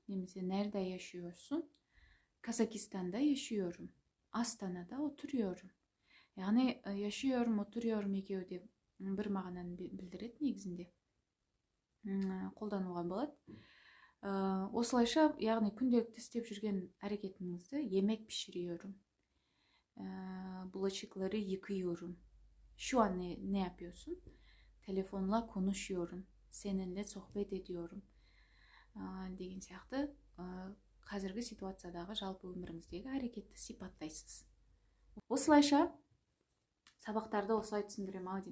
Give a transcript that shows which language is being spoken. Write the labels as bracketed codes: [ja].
[tr] Немесе nerede yaşıyorsun? Kazakistan'da yaşıyorum. Astana'da oturuyorum. [kk] Яғни yaşıyorum, oturuyorum екеуі де бір мағынаны білдіреді негізінде. Қолдануға болады. Осылайша, яғни күнделікті істеп жүрген әрекетіңізді [tr] yemek pişiriyorum. Bulaşıkları yıkıyorum. Şu an ne yapıyorsun? Telefonla konuşuyorum. Seninle sohbet ediyorum. [kk] Деген сияқты қазіргі ситуациядағы жалпы өміріңіздегі әрекетті сипаттайсыз. Осылайша сабақтарды осылай түсіндірем ау деймін.